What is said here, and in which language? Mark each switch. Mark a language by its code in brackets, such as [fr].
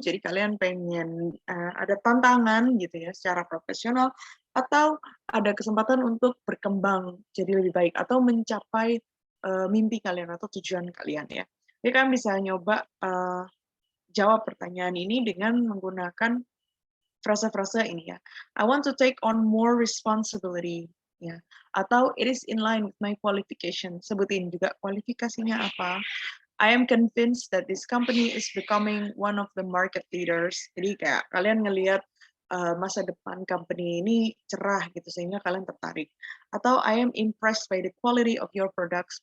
[id] Jadi kalian pengen ada tantangan gitu ya secara profesional, atau ada kesempatan untuk berkembang jadi lebih baik atau mencapai mimpi kalian atau tujuan kalian ya. Jadi kalian bisa nyoba jawab pertanyaan ini dengan menggunakan frase-frase ini ya. [en] I want to take on more responsibility ya. Atau it is in line with my qualification. [id] Sebutin juga kualifikasinya apa. [en] I am convinced that this company is becoming one of the market leaders. [id] Jadi kayak kalian ngelihat masa depan company ini cerah gitu sehingga kalian tertarik. [en] Atau I am impressed by the quality of your products.